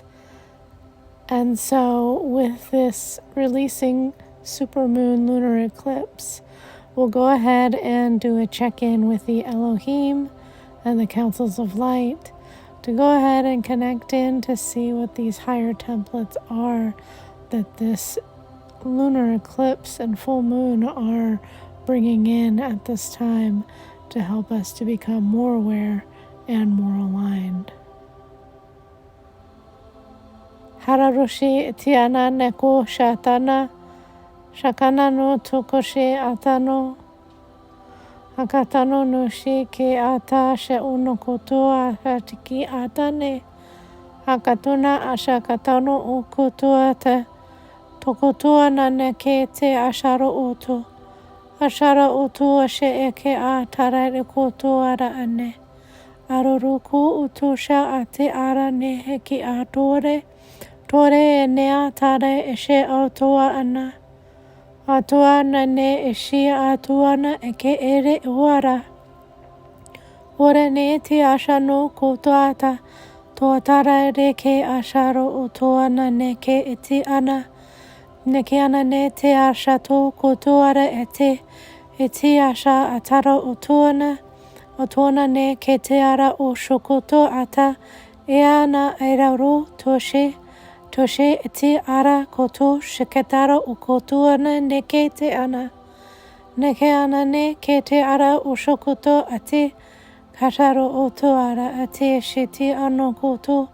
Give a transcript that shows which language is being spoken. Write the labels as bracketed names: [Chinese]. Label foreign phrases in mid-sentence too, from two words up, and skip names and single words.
[English] And so with this releasing supermoon lunar eclipse, we'll go ahead and do a check-in with the Elohim and the councils of light to go ahead and connect in to see what these higher templates are that this lunar eclipse and full moon are bringing in at this time to help us to become more aware and more aligned. Hararoshi itiana neko shatana Shakana no tokoshe atano, akatano no shi ke ata she uno kotoa hatiki atane, akatuna ashakatano o kotoa te, tokotoa na neke te asharo oto, ashara oto ashe eke a tarare kotoa ra ane, aroruku utosha ate ara ne heki a tore e nea tare eshe autoa ana. Atuana ne eshi atuana eke ere uara. Ora ne te asha no kotoata. Toatara reke asharo utoana ne ke eti ana. Neke ana ne te asha to kotoara ete. Eti asha atara utoana. Utoana ne ke te ara o shokoto ata. Eana eraru toshe. Toshe eti ara koto shiketara ukotuana neke te ana. Neke ana ne ke te ara ushokoto ate. Kataro oto ara ate sheti ano koto.